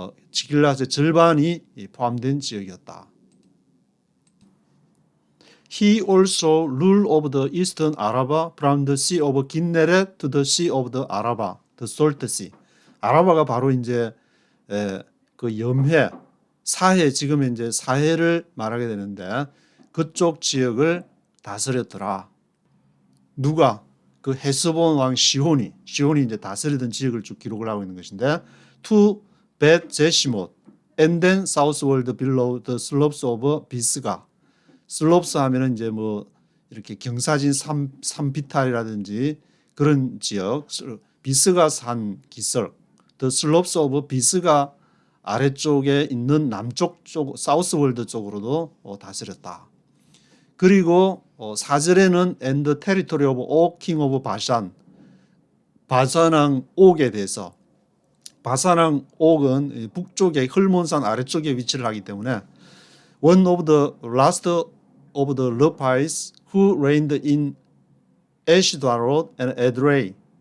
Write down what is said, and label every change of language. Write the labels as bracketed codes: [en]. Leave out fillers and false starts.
[ko] 길르앗의 절반이 포함된 지역이었다. [en] He also ruled over the eastern Araba from the Sea of Kinneret to the Sea of the Araba, the Salt Sea. [ko] 아라바가 바로 이제 그 염해, 사해 지금 이제 사해를 말하게 되는데 그쪽 지역을 다스렸더라. 누가? 그 헤스본 왕 시혼이 이제 다스리던 지역을 쭉 기록을 하고 있는 것인데 [en] to Bet Jeshimot and then southward below the slopes of [ko] 비스가. 슬롭스 하면은 이제 뭐 이렇게 경사진 산비탈이라든지 그런 지역, 비스가 산 기슭, [en] the slopes of [ko] 비스가 아래쪽에 있는 남쪽 쪽 사우스월드 쪽으로도 다스렸다. 그리고 4절에는 [en] and the territory of Og king of 바산, [ko] 바산왕 옥에 대해서 바산왕 옥은 북쪽에 헐몬산 아래쪽에 위치를 하기 때문에 [en] one of the last of the Lepites who reigned in Ashtaroth and Edrei.